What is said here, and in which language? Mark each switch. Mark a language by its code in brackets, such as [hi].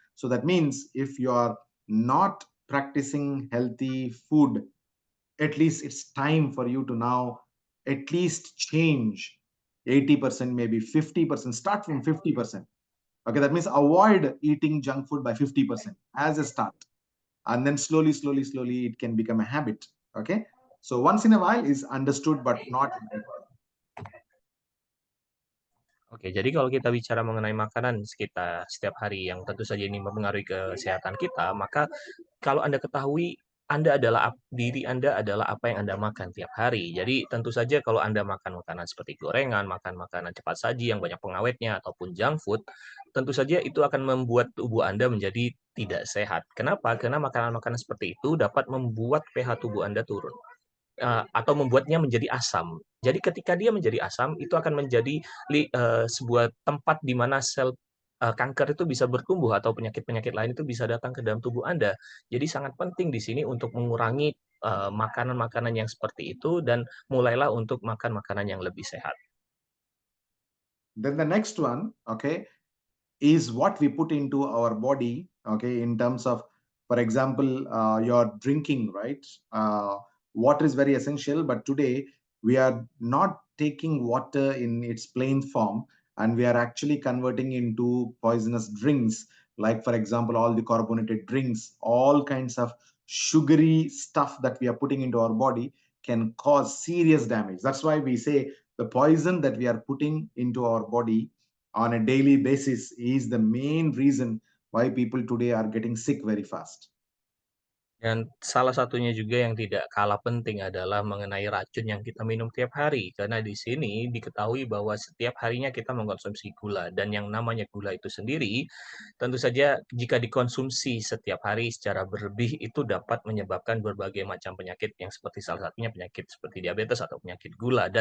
[en] So that means if you are not practicing healthy food, at least it's time for you to now at least change 80%, maybe 50%. Start from 50%. Okay, that means avoid eating junk food by 50% as a start. And then slowly, slowly, slowly, it can become a habit. Okay, so once in a while is understood, but not. Oke, [id] jadi kalau kita bicara mengenai makanan kita setiap hari yang tentu saja ini mempengaruhi kesehatan kita, maka kalau Anda ketahui diri Anda adalah apa yang Anda makan tiap hari. Jadi tentu saja kalau Anda makan makanan seperti gorengan, makan makanan cepat saji yang banyak pengawetnya ataupun [en] junk food, [id] tentu saja itu akan membuat tubuh Anda menjadi tidak sehat. Kenapa? Karena makanan-makanan seperti itu dapat membuat pH tubuh Anda turun. Atau membuatnya menjadi asam. Jadi ketika dia menjadi asam, itu akan menjadi sebuah tempat di mana sel kanker itu bisa bertumbuh atau penyakit-penyakit lain itu bisa datang ke dalam tubuh Anda. Jadi sangat penting di sini untuk mengurangi makanan-makanan yang seperti itu dan mulailah untuk makan makanan yang lebih sehat. [en] Then the next one, okay, is what we put into our body, okay, in terms of, for example, your drinking, right? Water is very essential, but today we are not taking water in its plain form, and we are actually converting into poisonous drinks, like, for example, all the carbonated drinks, all kinds of sugary stuff that we are putting into our body. can cause serious damage. That's why we say the poison that we are putting into our body on a daily basis is the main reason why people today are getting sick very fast. [id] Dan salah satunya juga yang tidak kalah penting adalah mengenai racun yang kita minum tiap hari. Karena di sini diketahui bahwa setiap harinya kita mengkonsumsi gula. Dan yang namanya gula itu sendiri, tentu saja jika dikonsumsi setiap hari secara berlebih itu dapat menyebabkan berbagai macam penyakit yang seperti salah satunya penyakit seperti diabetes atau penyakit gula.